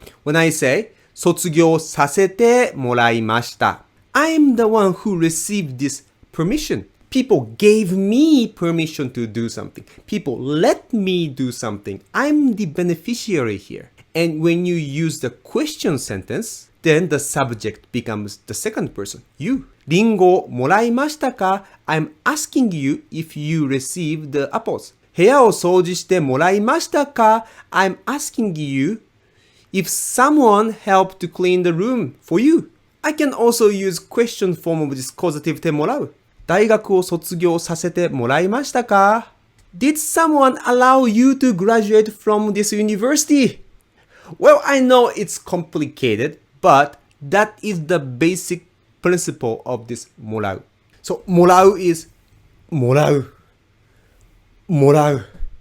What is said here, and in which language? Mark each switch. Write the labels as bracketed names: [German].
[English] When I say [Japanese] 卒業させてもらいました。 [English] I'm the one who received this permission. People gave me permission to do something. People let me do something. I'm the beneficiary here. And when you use the question sentence, then the subject becomes the second person, you. [Japanese] リンゴをもらいましたか? [English] I'm asking you if you received the apples. [Japanese] 部屋を掃除してもらいましたか? [English] I'm asking you if someone helped to clean the room for you. I can also use question form of this causative てもらう。 [Japanese] 大学を卒業させてもらいましたか? [English] Did someone allow you to graduate from this university? Well, I know it's complicated, but that is the basic principle of this もらう. So, もらう is もらう。もらう。